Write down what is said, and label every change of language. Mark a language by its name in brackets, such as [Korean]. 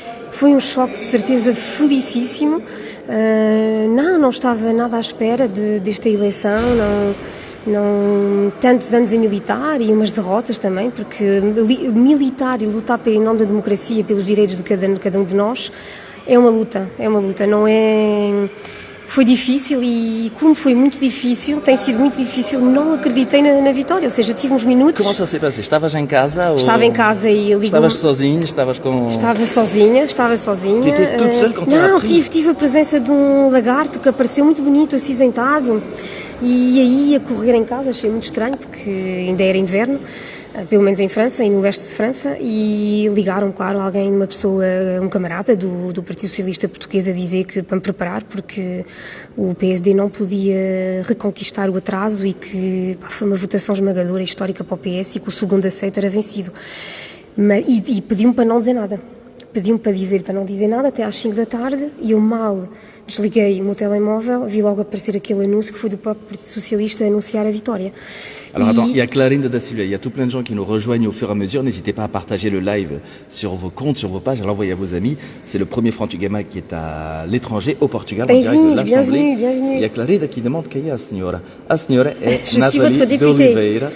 [Portuguese] Foi choque, de certeza, felicíssimo. Não estava nada à espera desta eleição, não tantos anos a militar e umas derrotas também, porque militar e lutar em nome da democracia, pelos direitos de cada um de nós, é uma luta, não é... Foi difícil e, como foi muito difícil, tem sido muito difícil, não acreditei na vitória, ou seja, tive uns minutos... [French] Comment ça s'est passé? [Portuguese] Estavas em casa? Estava em casa e ligou-me... Estavas sozinha? Estavas com... Estava sozinha. [French] Tu étais toute seule quand tu as appris? [Portuguese] Não, tive a presença de um lagarto que apareceu muito bonito, acinzentado, e aí a correr em casa, achei muito estranho, porque ainda era inverno, pelo menos em França e no leste de França, e ligaram, claro, alguém, uma pessoa, um camarada do Partido Socialista Português, a dizer que para me preparar, porque o PSD não podia reconquistar o atraso e que foi uma votação esmagadora, histórica para o PS, e que o segundo aceito era vencido. E pediu-me para não dizer nada. Pediu-me para não dizer nada até às 5 da tarde, e eu mal desliguei o meu telemóvel, vi logo aparecer aquele anúncio que foi do próprio Partido Socialista a anunciar a vitória. [French] Alors attends, il y a Clarinda da Silva, il y a tout plein de gens qui nous rejoignent au fur et à mesure. N'hésitez pas à partager le live sur vos comptes, sur vos pages, à l'envoyer à vos amis. C'est le premier Frantugema qui est à l'étranger, au Portugal, en direct de l'Assemblée. Bienvenue. Il y a Clarinda qui demande qui est la signora. La signora est Je suis Nathalie votre députée. d'Oliveira.